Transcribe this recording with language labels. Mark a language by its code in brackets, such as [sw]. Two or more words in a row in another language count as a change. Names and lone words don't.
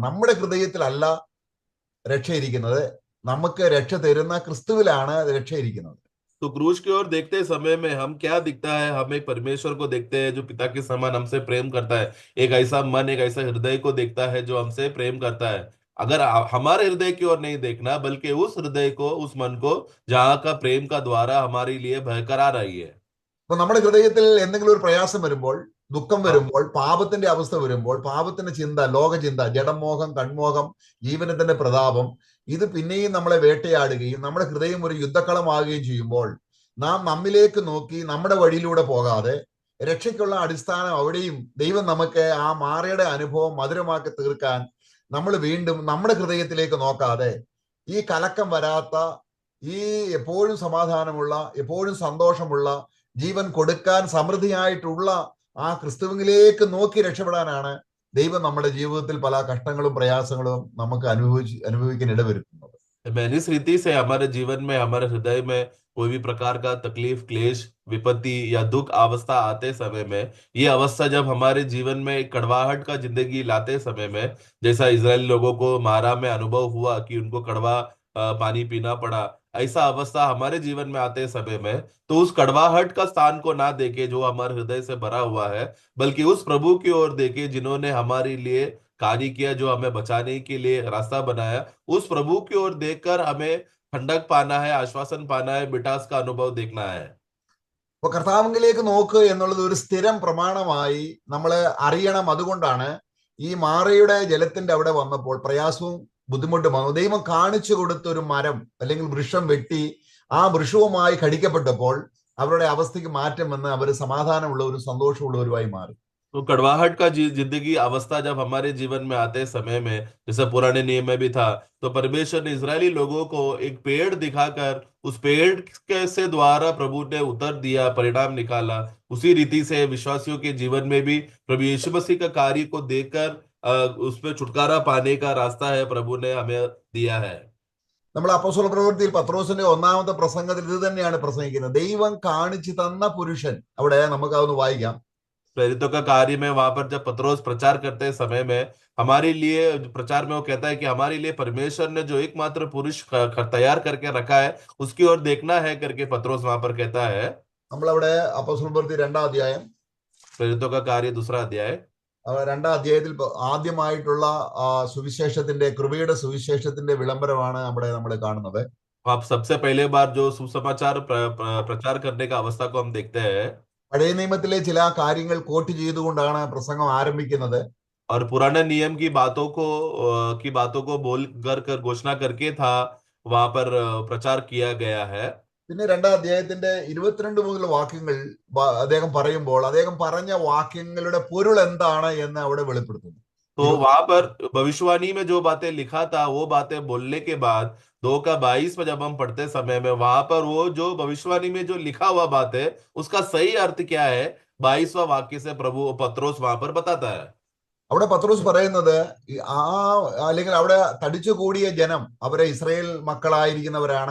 [ml] നമ്മുടെ ഹൃദയത്തിലല്ല രക്ഷ ഇരിക്കുന്നത്, നമുക്ക് രക്ഷ തരുന്ന ക്രിസ്തുവിലാണ് രക്ഷ ഇരിക്കുന്നത്. [hi] तो क्रूस की ओर देखते समय में हम क्या दिखता है, हम एक परमेश्वर को देखते हैं जो पिता के समान हमसे प्रेम करता है, एक ऐसा मन, एक ऐसा हृदय को देखता है जो हमसे प्रेम करता है। अगर हमारे हृदय की ओर नहीं देखना, बल्कि उस हृदय को, उस मन को जहाँ का प्रेम का द्वारा हमारे लिए भयकरा रही है। [ml] അപ്പൊ നമ്മുടെ ഹൃദയത്തിൽ എന്തെങ്കിലും ഒരു പ്രയാസം വരുമ്പോൾ, ദുഃഖം വരുമ്പോൾ, പാപത്തിന്റെ അവസ്ഥ വരുമ്പോൾ, പാപത്തിന്റെ ചിന്ത, ലോകചിന്ത, ജഡമോഹം, കൺമോഹം, ജീവനത്തിന്റെ പ്രതാപം, ഇത് പിന്നെയും നമ്മളെ വേട്ടയാടുകയും നമ്മുടെ ഹൃദയം ഒരു യുദ്ധക്കളമാകുകയും ചെയ്യുമ്പോൾ, നാം നമ്മിലേക്ക് നോക്കി നമ്മുടെ വഴിയിലൂടെ പോകാതെ രക്ഷയ്ക്കുള്ള അടിസ്ഥാനം അവിടെയും ദൈവം നമുക്ക് ആ മാറയുടെ അനുഭവം മധുരമാക്കി തീർക്കാൻ നമ്മൾ വീണ്ടും നമ്മുടെ ഹൃദയത്തിലേക്ക് നോക്കാതെ, ഈ കലക്കം വരാത്ത, ഈ എപ്പോഴും സമാധാനമുള്ള, എപ്പോഴും സന്തോഷമുള്ള, ജീവൻ കൊടുക്കാൻ സമൃദ്ധിയായിട്ടുള്ള ആ ക്രിസ്തുവിലേക്ക് നോക്കി രക്ഷപ്പെടാനാണ് ദൈവം നമ്മുടെ ജീവിതത്തിൽ പല കഷ്ടങ്ങളും പ്രയാസങ്ങളും നമുക്ക് അനുഭവിക്കാൻ ഇടവരുത്തുന്നത്. [hi] इस रीति से हमारे जीवन में, हमारे हृदय में कोई भी प्रकार का तकलीफ, क्लेश, विपत्ति या दुख अवस्था आते समय में, ये अवस्था जब हमारे जीवन में एक कड़वाहट का जिंदगी लाते समय में, जैसा इजरायली लोगों को मारा में अनुभव हुआ कि उनको कड़वा पानी पीना पड़ा, ऐसा अवस्था हमारे जीवन में आते समय में, तो उस कड़वाहट का स्थान को ना देके जो हमारे हृदय से भरा हुआ है, बल्कि उस प्रभु की ओर देखे जिन्होंने हमारे लिए कार्य किया, जो हमें बचाने के लिए रास्ता बनाया, उस प्रभु की ओर देखकर हमें ठंडक पाना है, आश्वासन पाना है, मिठास का अनुभव देखना है। [ml] അപ്പൊ കർത്താവിലേക്ക് നോക്ക് എന്നുള്ളത് ഒരു സ്ഥിരം പ്രമാണമായി നമ്മൾ അറിയണം. അതുകൊണ്ടാണ് ഈ മാറയുടെ ജലത്തിന്റെ അവിടെ വന്നപ്പോൾ പ്രയാസവും ബുദ്ധിമുട്ടും വന്നു. ദൈവം കാണിച്ചു കൊടുത്ത ഒരു മരം അല്ലെങ്കിൽ വൃക്ഷം വെട്ടി ആ വൃക്ഷവുമായി കടിക്കപ്പെട്ടപ്പോൾ അവരുടെ അവസ്ഥയ്ക്ക് മാറ്റം വന്ന് അവർ സമാധാനമുള്ള ഒരു സന്തോഷമുള്ളവരുമായി മാറി. [hi] तो कड़वाहट का जिंदगी अवस्था जब हमारे जीवन में आते समय में, जैसे पुराने नियम में भी था, तो परमेश्वर ने इजरायली लोगों को एक पेड़ दिखाकर उस पेड़ के से द्वारा प्रभु ने उत्तर दिया, परिणाम निकाला। उसी रीति से विश्वासियों के जीवन में भी प्रभु यीशु मसीह का कार्य को देखकर उसमें छुटकारा पाने का रास्ता है प्रभु ने हमें दिया है। [ml] നമ്മൾ അപ്പോസ്തല പ്രവൃത്തിയിൽ പത്രോസിന്റെ ഒന്നാമത്തെ പ്രസംഗത്തിൽ ഇത് തന്നെയാണ് പ്രസംഗിക്കുന്നത്. ദൈവം കാണിച്ചു തന്ന പുരുഷൻ, അവിടെ നമുക്ക് അതൊന്ന് വായിക്കാം. [hi] प्रेरितों का कार्य में वहां पर जब पत्रोस प्रचार करते समय में, हमारे लिए प्रचार में वो कहता है कि हमारे लिए परमेश्वर ने जो एकमात्र पुरुष तैयार करके रखा है, उसकी ओर देखना है करके पत्रोस वहां पर कहता है। [ml] നമ്മളവിടെ അപ്പോസ്തല പ്രവൃത്തി 2-ാം അധ്യായം, [hi] प्रेरितों का कार्य 2 अध्याय, [ml] 2-ാം അധ്യായത്തിൽ ആദ്യമായിട്ടുള്ള സുവിശേഷത്തിന്റെ, കൃപയുടെ സുവിശേഷത്തിന്റെ വിളംബരമാണ് അവിടെ നമ്മൾ കാണുന്നത്. [hi] आप सबसे पहले बार जो सुसमाचार प्रचार करने का अवस्था को हम देखते हैं। [ml] പഴയ നിയമത്തിലെ ചില കാര്യങ്ങൾ കോട്ട് ചെയ്തുകൊണ്ടാണ് പ്രസംഗം ആരംഭിക്കുന്നത്. [hi] और पुराने नियम की बातों को बोल कर घोषणा करके था वहां पर प्रचार किया गया है। [ml] പിന്നെ 2-ാം അധ്യായത്തിന്റെ 22 മുതൽ വാക്യങ്ങൾ അദ്ദേഹം പറയുമ്പോൾ അദ്ദേഹം പറഞ്ഞ വാക്യങ്ങളുടെ പൊരുൾ എന്താണ് എന്ന് അവിടെ വെളിപ്പെടുത്തുന്നു. [hi] तो वहां पर भविष्यवाणी में जो बातें लिखा था वो बातें बोलने के बाद 2:22 में जब हम पढ़ते समय में वहां पर वो जो भविष्यवाणी में जो लिखा हुआ बात है उसका सही अर्थ क्या है 22वां वाक्य से प्रभु पत्रोस वहां पर बताता है। [ml] അവിടെ പത്രോസ് പറയുന്നത് അല്ലെങ്കിൽ അവിടെ തടിച്ചു കൂടിയ ജനം അവരെ ഇസ്രായേൽ മക്കളായിരിക്കുന്നവരാണ്.